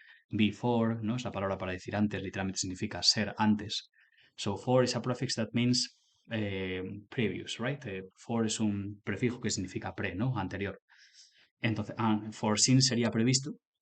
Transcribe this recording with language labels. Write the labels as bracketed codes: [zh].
[es] before, ¿no? Es la palabra para decir antes, literalmente significa ser antes. [en] So for is a prefix that means previous, right? [es] For es un prefijo que significa pre, ¿no? Anterior. Entonces, foreseen sería previsto.